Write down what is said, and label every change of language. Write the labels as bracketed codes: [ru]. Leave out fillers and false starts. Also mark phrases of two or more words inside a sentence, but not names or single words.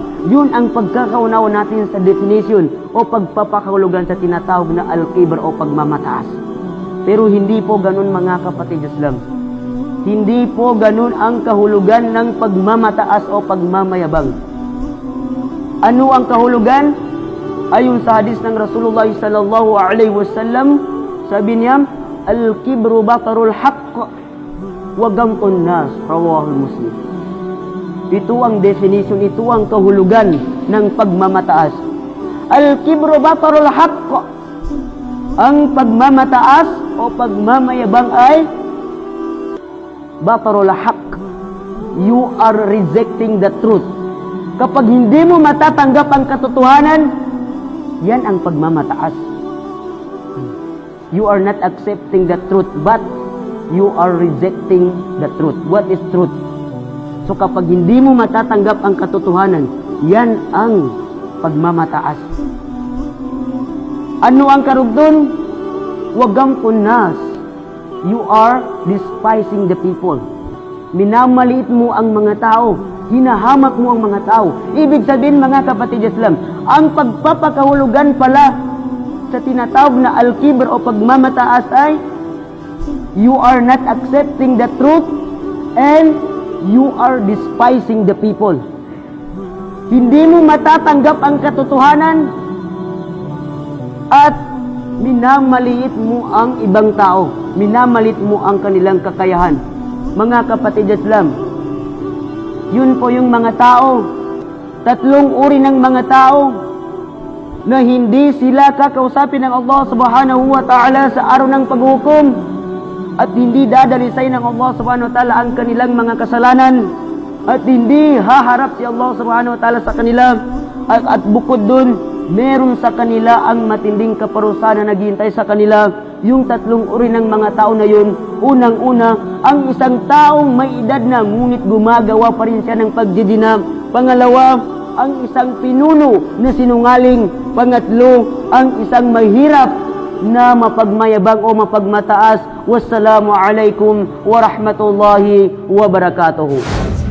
[tl] Yun ang pagkakaunawa natin sa definition o pagpapakahulugan sa tinatawag na al-kibr o pagmamataas. Pero hindi po ganun mga kapatid Islam. Hindi po ganun ang kahulugan ng pagmamataas o pagmamayabang. Ano ang kahulugan? Ayon sa hadis ng [ar] رسول الله صلى الله عليه وسلم, [tl] sabi niya, [ar] الكبر بطر الحق وغمط الناس، رواه مسلم. [tl] Ito ang definition, ito ang kahulugan ng pagmamataas. [ar] الكبر بطر الحق. [tl] Ang pagmamataas o pagmamayabang ay [ar] بطر الحق. [en] You are rejecting the truth. [tl] Kapag hindi mo matatanggap ang katotohanan, yan ang pagmamataas. [en] You are not accepting the truth, but you are rejecting the truth. What is truth? [tl] So kapag hindi mo matatanggap ang katotohanan, yan ang pagmamataas. Ano ang karugtong? [ar] وغمط الناس. [en] You are despising the people. [tl] Minamaliit mo ang mga tao. Hinahamak mo ang mga tao. Ibig sabihin mga kapatid Islam, ang pagpapakahulugan pala sa tinatawag na al-kibr o pagmamataas ay [en] you are not accepting the truth and you are despising the people. [tl] Hindi mo matatanggap ang katotohanan at minamaliit mo ang ibang tao. Minamaliit mo ang kanilang kakayahan. Mga kapatid Islam, yun po yung mga tao, tatlong uri ng mga tao na hindi sila kakausapin ng Allah [ar] سبحانه وتعالى [tl] sa araw ng paghukom at hindi dadalisay ng Allah [ar] سبحانه وتعالى [tl] ang kanilang mga kasalanan at hindi haharap si Allah [ar] سبحانه وتعالى [tl] sa kanila at bukod dun, meron sa kanila ang matinding kaparusahan na naghihintay sa kanila. Yung tatlong uri ng mga tao na yun, unang-una, ang isang taong may edad na ngunit gumagawa pa rin siya ng pagdidina. Pangalawa, ang isang pinuno na sinungaling. Pangatlo, ang isang mahirap na mapagmayabang o mapagmataas. [ar] والسلام عليكم ورحمة الله وبركاته.